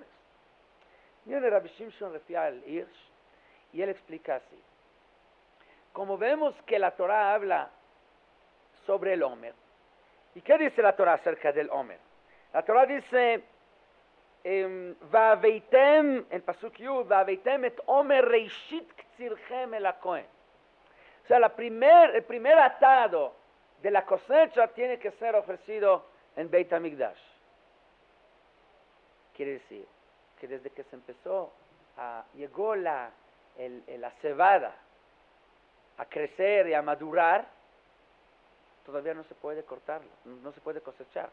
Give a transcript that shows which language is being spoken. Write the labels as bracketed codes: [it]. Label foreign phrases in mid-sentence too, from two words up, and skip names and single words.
[es] Viene Rabbi Shimshon Refiel Hirsch y él explica así. Como vemos que la Torah habla sobre el Omer, ¿y qué dice la Torah acerca del Omer? La Torah dice Va'aveitem, en [he] פסוק יוד, והבאתם את עומר ראשית קצירכם אל הכהן. [es] O sea, el primer atado de la cosecha tiene que ser ofrecido en Beit HaMikdash. Quiere decir que desde que se empezó, llegó la cebada a crecer y a madurar, todavía no se puede cortarla, no se puede cosechar.